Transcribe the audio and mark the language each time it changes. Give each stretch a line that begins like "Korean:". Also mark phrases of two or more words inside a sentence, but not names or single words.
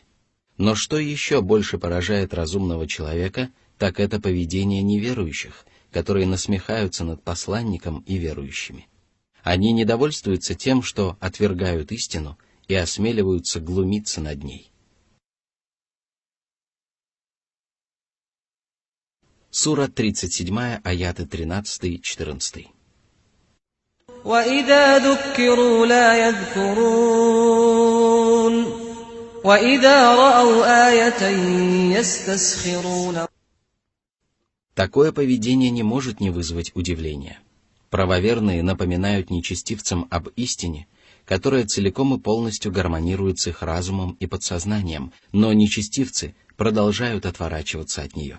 Russian: Но что еще больше поражает разумного человека, так это поведение неверующих, которые насмехаются над посланником и верующими. Они недовольствуются тем, что отвергают истину и осмеливаются глумиться над ней». Сура 37, аяты 13-14.
Arabic: وإذا ذكروا لا يذكرون وإذا رأوا آية يستسخرون.
Russian: Такое поведение не может не вызвать удивления. Правоверные напоминают нечестивцам об истине, которая целиком и полностью гармонирует с их разумом и подсознанием, но нечестивцы продолжают отворачиваться от нее.